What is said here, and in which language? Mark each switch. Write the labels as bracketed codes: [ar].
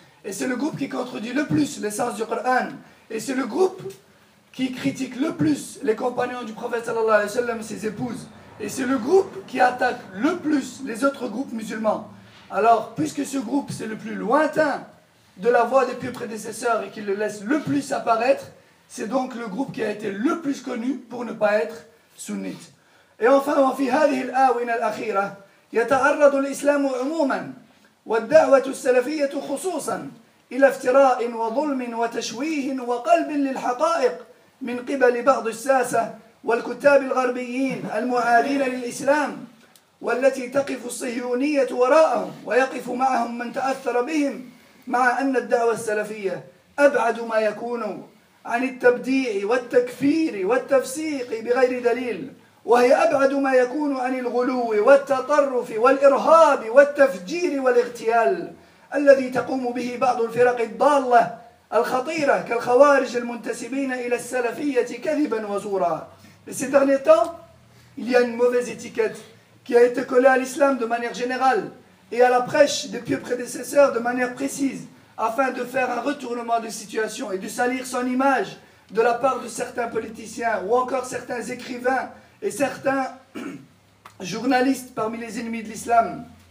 [fr] Et c'est le groupe qui contredit le plus l'essence du Coran. Et c'est le groupe qui critique le plus les compagnons du prophète sallallahu alayhi wa sallam, ses épouses. Et c'est le groupe qui attaque le plus les autres groupes musulmans. Alors, puisque ce groupe, c'est le plus lointain de la voie des pieux prédécesseurs et qu'il le laisse le plus apparaître, c'est donc le groupe qui a été le plus connu pour ne pas être sunnite. Et enfin, [ar] في هذه الآونة الأخيرة يتعرض الإسلام عموما والدعوة السلفية خصوصا إلى افتراء وظلم وتشويه وقلب للحقائق من قبل بعض الساسة والكتاب الغربيين المعادين للإسلام، والتي تقف الصهيونية وراءهم ويقف معهم من تأثر بهم، مع أن الدعوة السلفية أبعد ما يكون عن التبديع والتكفير والتفسيق بغير دليل، وهي أبعد ما يكون عن الغلو والتطرف والإرهاب والتفجير والاغتيال الذي تقوم به بعض الفرق الضالة الخطيرة كالخوارج المنتسبين إلى السلفية كذبا وزورا. [fr] Ces derniers temps, il y a une mauvaise étiquette qui a été collée à l'islam de manière générale et à la prêche des pieux prédécesseurs de manière précise, afin de faire un retournement de situation et de salir son image de la part de certains politiciens ou encore certains écrivains et certains journalistes parmi les ennemis de l'islam.